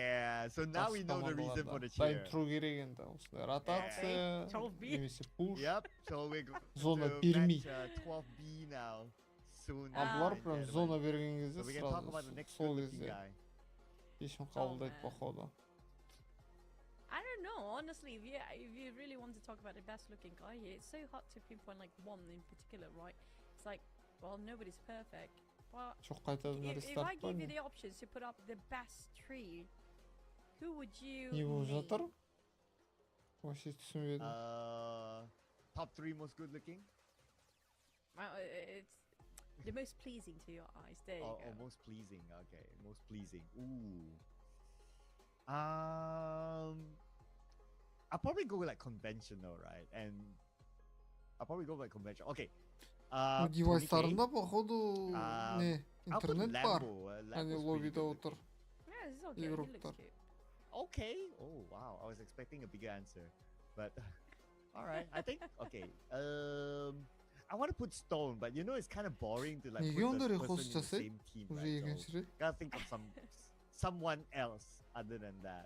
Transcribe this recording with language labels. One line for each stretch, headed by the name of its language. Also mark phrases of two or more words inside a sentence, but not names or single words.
Kazakh: Дайын тұру керек енді. Осындай ротация, немесе пуш, зона бермей. А бұлар прям зона берген кезде сразу сол кезде шешім қабылдайды походу.
English: I don't know, honestly, if you really want to talk about the best looking guy here, it's so hard to pinpoint like one in particular, right? It's like, well, nobody's perfect. But if I give you the options to put up the best tree, who would you name? Top 3 most good looking? It's the most pleasing to your eyes. There you go. Oh, most pleasing. Okay, most pleasing. Ooh. I'll probably go with like conventional, right? And I'll probably go with like conventional. Okay.
Kazakh: Девайстарында походу не интернет бар, а не лоббида отыр.
English: Yeah, it's okay. He looks cute. Okay. Oh wow, I was expecting a bigger answer, but all right. I think okay. I want to put Stone, but you know it's kind of boring to like put the person in the same team, right? So gotta think of someone else other than that.